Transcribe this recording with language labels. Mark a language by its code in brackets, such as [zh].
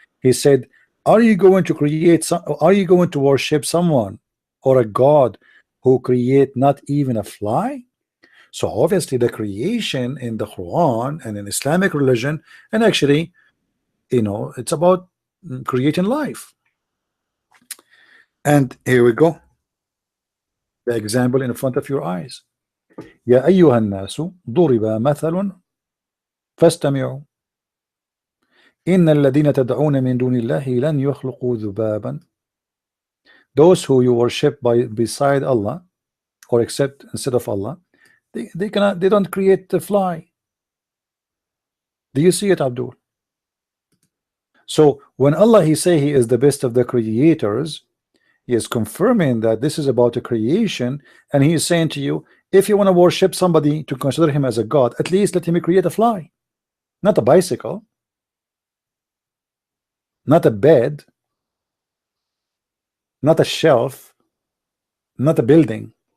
[en] He said, are you going to create some, are you going to worship someone or a god who create not even a fly? So obviously the creation in the Quran and in Islamic religion, and actually, you know, it's about creating life. And here we go, the example in front of your eyes. [ar] يا أيها الناس ضرب مثل فاستمعوا إن الذين تدعون من دون الله لن يخلقوا ذبابا. [en] Those who you worship beside Allah or except instead of Allah, they don't create the fly. Do you see it, Abdul? So when Allah he say he is the best of the creators, he is confirming that this is about a creation, and he is saying to you, if you want to worship somebody to consider him as a god, at least let him create a fly, not a bicycle, not a bed, not a shelf, not a building.